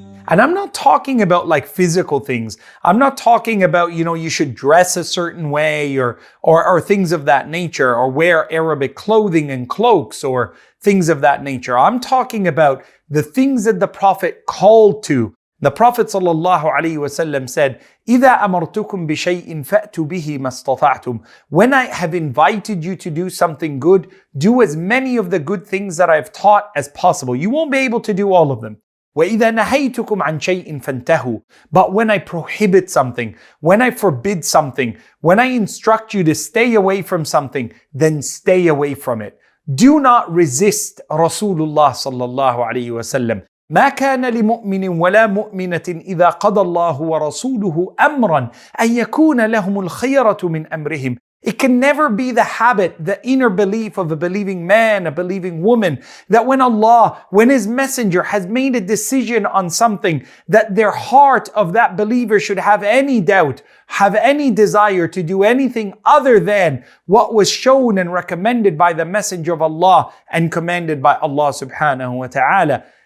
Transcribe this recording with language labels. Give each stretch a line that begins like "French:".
English: And I'm not talking about like physical things. I'm not talking about, you should dress a certain way or things of that nature, or wear Arabic clothing and cloaks or things of that nature. I'm talking about the things that the Prophet called to. The Prophet ﷺ said,
Arabic: إِذَا أَمَرْتُكُمْ بِشَيْءٍ فَأْتُوا بِهِ مَا اسْتَطَعْتُمْ.
English: When I have invited you to do something good, do as many of the good things that I've taught as possible. You won't be able to do all of them.
Arabic: وَإِذَا نَهَيْتُكُمْ عَنْ شَيْءٍ فَانْتَهُوا.
English: But when I prohibit something, when I forbid something, when I instruct you to stay away from something, then stay away from it. Do not resist Rasulullah sallallahu alayhi wa sallam.
Arabic: ما كان لمؤمن ولا مؤمنة إذا قضى الله ورسوله أمرا أن يكون لهم الخيرة من أمرهم.
English: It can never be the habit, the inner belief of a believing man, a believing woman, that when His Messenger has made a decision on something, that their heart of that believer should have any doubt, have any desire to do anything other than what was shown and recommended by the Messenger of Allah and commanded by Allah subhanahu wa ta'ala.